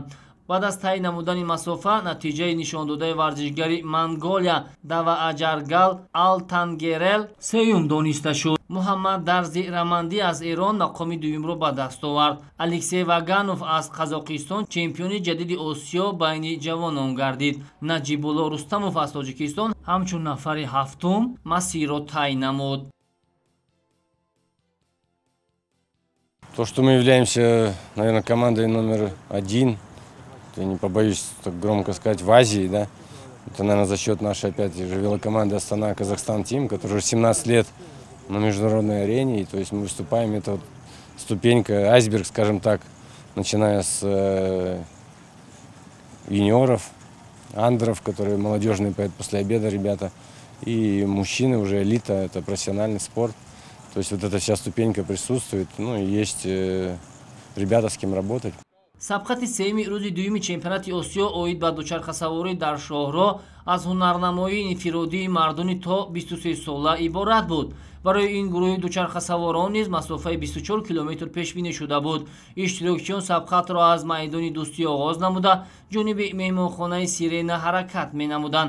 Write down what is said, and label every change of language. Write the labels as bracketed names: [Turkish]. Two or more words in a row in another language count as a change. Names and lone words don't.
[Tajik] баъд аз тай намудани масофа натиҷаи нишондодаи варзишгари Монголия Давааҷаргал Алтангерел сеюм дониста шуд. Муҳаммад Дарзи Раманди аз Эрон мақоми дуюмро ба даст овард. Алексей Ваганов аз Қазоқистон чемпиони ҷадиди Осиё байни ҷавонон гардид. Наҷибулло Рустамов аз Тоҷикистон ҳамчун нафари ҳафтум масирро тай намуд. [Russian] То, что мы являемся, наверное, командой номер один, я не побоюсь так громко сказать, в Азии, да, это, наверное, за счет нашей, опять же, велокоманды Астана Казахстан Тим, которая уже 17 лет на международной арене, и, то есть мы выступаем, это вот ступенька, айсберг, скажем так, начиная с юниоров, андеров, которые молодежные поют после обеда ребята, и мужчины уже элита, это профессиональный спорт, то есть вот эта вся ступенька присутствует, ну и есть ребята, с кем работать. [Tajik] сабқати сеюми рӯзи дуюми чемпионати Осиё оид ба дучархасаворӣ дар шоҳроҳ аз ҳунарнамоии инфиродии мардони то 23 сола иборат буд. барои ин гурӯҳи дучархасаворон низ масофаи 24 километр пешбинӣ шуда буд. иштирокчиён сабқатро аз майдони дӯстӣ оғоз намуда ҷониби меҳмонхонаи Сирена ҳаракат менамуданд.